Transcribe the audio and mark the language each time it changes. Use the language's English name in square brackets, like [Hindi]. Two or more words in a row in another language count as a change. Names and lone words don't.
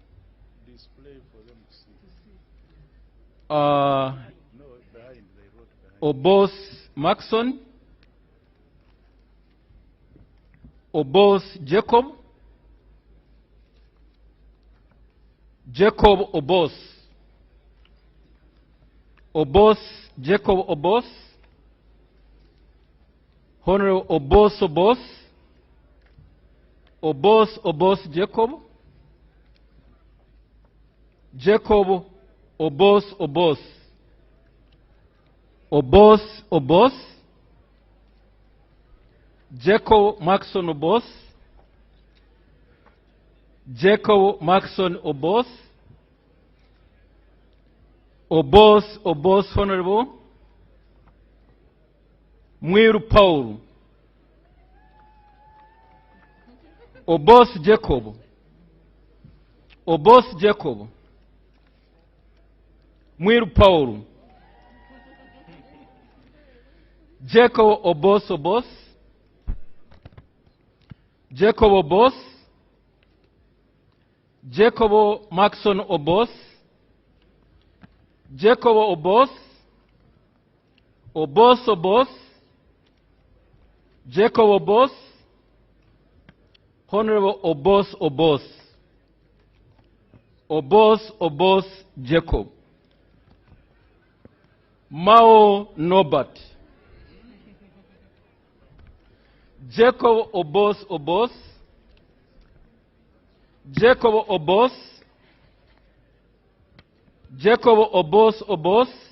[English] Obos Maxon. Obos Jacob. Jacob Obos. Obos Jacob Obos. Honorable Obos Obos. Obos Jacob. Jacob Obos. Obos. Jacob Maxon Obos. Jacob Maxon Obos. Obos Honorable Mwiru Paul. Obos Jacob. Obos Jacob. Mwiru Paul. Jacob Obos. Jacob Obos. Jacob Maxon Obos. Jacob Obos. Obos. Jacob Obos. Honorable Obos. Obos Jacob. Mao Norbert. Jacob Obos. Jacob Obos. Jacob Obos.